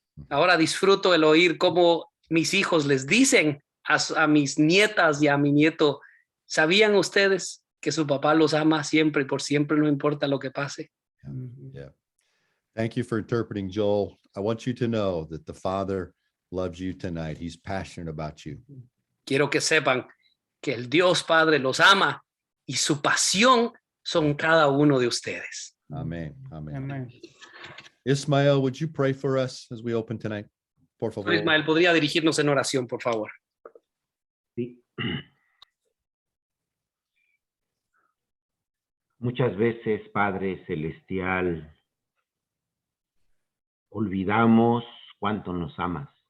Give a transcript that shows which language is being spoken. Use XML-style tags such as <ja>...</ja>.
<es>Ahora disfruto el oír cómo mis hijos les dicen a mis nietas y a mi nieto, ¿sabían ustedes que su papá los ama siempre y por siempre, no importa lo que pase?</es> <en>Yeah. Thank you for interpreting, Joel. I want you to know that the Father loves you tonight. He's passionate about you.</en> <es>Quiero que sepan que el Dios Padre los ama y su pasión son cada uno de ustedes.</es> <en>Amen. Amen. Amen. Ismael, would you pray for us as we open tonight?</en> <es>Por favor. Ismael, ¿podría dirigirnos en oración, por favor? Sí. Muchas veces, Padre Celestial, olvidamos cuánto nos amas.</es>